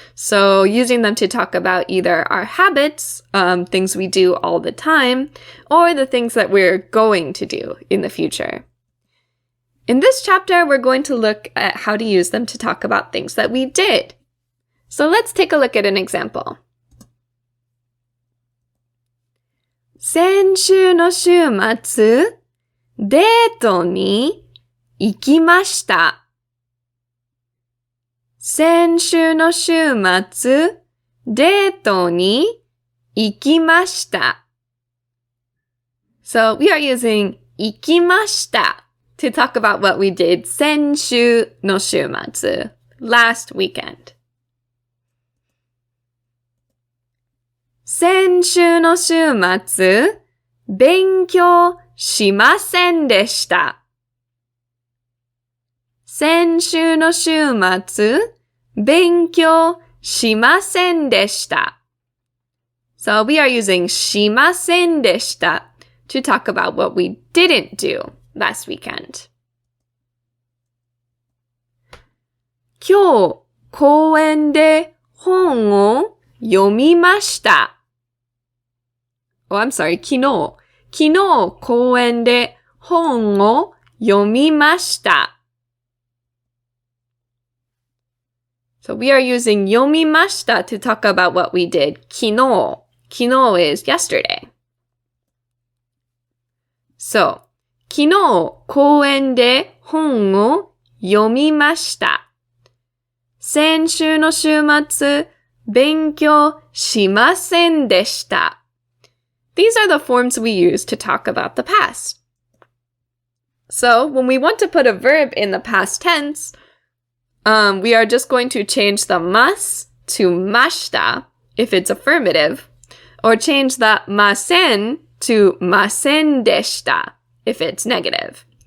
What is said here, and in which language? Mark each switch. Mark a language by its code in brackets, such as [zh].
[en] So using them to talk about either our habits, things we do all the time, or the things that we're going to do in the future. In this chapter, we're going to look at how to use them to talk about things that we did. So let's take a look at an example. [ja] 先週の週末、デートに行きました。先週の週末、デートに行きました。 [en] So we are using 行きました to talk about what we did [ja] 先週の週末, [en] last weekend. [ja] 先週の週末、勉強しませんでした。先週の週末、勉強しませんでした。 [en] So we are using しませんでした to talk about what we didn't do last weekend. [ja] 今日、公園で本を読みました。 [en] Oh, I'm sorry, [ja] 昨日公園で本を読みました。 [en] So we are using 読みました to talk about what we did 昨日. 昨日 is yesterday. [ja] So, 昨日公園で本を読みました。先週の週末、勉強しませんでした。 [en] These are the forms we use to talk about the past. So, when we want to put a verb in the past tense, we are just going to change the mas to mashita if it's affirmative, or change the masen to masen deshita if it's negative.